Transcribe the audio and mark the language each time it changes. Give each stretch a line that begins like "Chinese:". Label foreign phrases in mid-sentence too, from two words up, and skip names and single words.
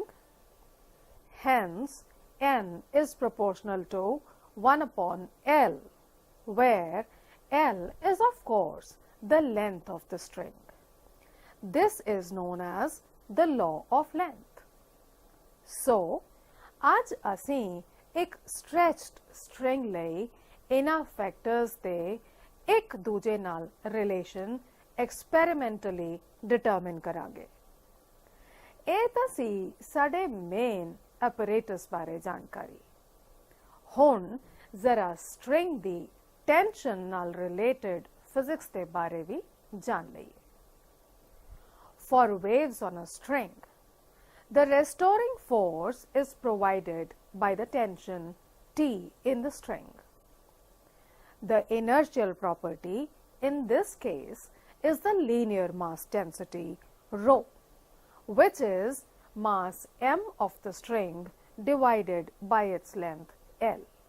English: Hence, n is proportional to 1 upon L, where L is of course the length of the string. This is known as the law of length. So,
Punjabi: आज ਅਸੀਂ ਇੱਕ
English: stretched string
Punjabi: ਲਈ ਇਹਨਾਂ factors ਦੇ ਇੱਕ ਦੂਜੇ ਨਾਲ relation
English: experimentally determine
Punjabi: ਕਰਾਂਗੇ। ਇਹ ਤਾਂ ਸੀ ਸਾਡੇ
English: main apparatus
Punjabi: ਬਾਰੇ ਜਾਣਕਾਰੀ। ਹੁਣ ਜ਼ਰਾ string ਦੀ tension ਨਾਲ
English: related physics
Punjabi: ਦੇ ਬਾਰੇ ਵੀ ਜਾਣ ਲਈਏ।
English: for waves on a string, the restoring force is provided by the tension T in the string. The inertial property in this case is the linear mass density rho, which is mass m of the string divided by its length L.